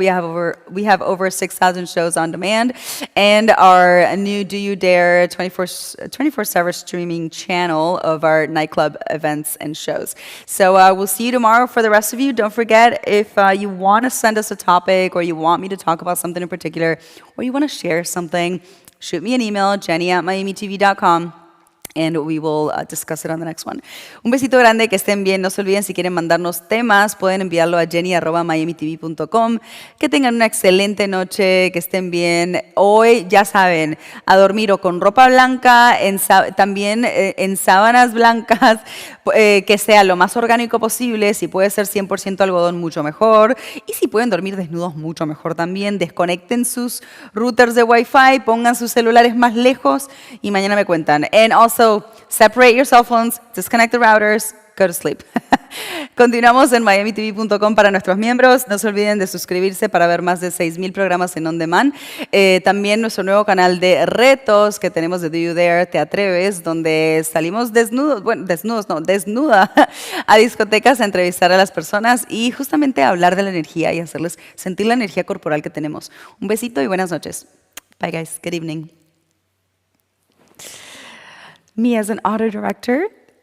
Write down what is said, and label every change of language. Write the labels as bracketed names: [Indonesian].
[English] We have over 6,000 shows on demand, and our new Do You Dare 24/7 streaming channel of our nightclub events and shows. So we'll see you tomorrow. For the rest of you, don't forget, if you want to send us a topic, or you want me to talk about something in particular, or you want to share something, shoot me an email, jenny@miamitv.com. And we will discuss it on the next one. [Spanish] Un besito grande, que estén bien. No se olviden, si quieren mandarnos temas, pueden enviarlo a jenny@miamitv.com. Que tengan una excelente noche, que estén bien. Hoy, ya saben, a dormir o con ropa blanca, también en sábanas blancas, que sea lo más orgánico posible. Si puede ser 100% algodón, mucho mejor. Y si pueden dormir desnudos, mucho mejor también. Desconecten sus routers de Wi-Fi, pongan sus celulares más lejos y mañana me cuentan. [English] And also, separate your cell phones, disconnect the routers, go to sleep. [Spanish] Continuamos en miamitv.com para nuestros miembros. No se olviden de suscribirse para ver más de 6,000 programas en On Demand. También nuestro nuevo canal de retos que tenemos de Do You Dare, Te Atreves, donde salimos desnuda a discotecas a entrevistar a las personas y justamente a hablar de la energía y hacerles sentir la energía corporal que tenemos. Un besito y buenas noches. [English] Bye guys. Good evening. Me as an auto director,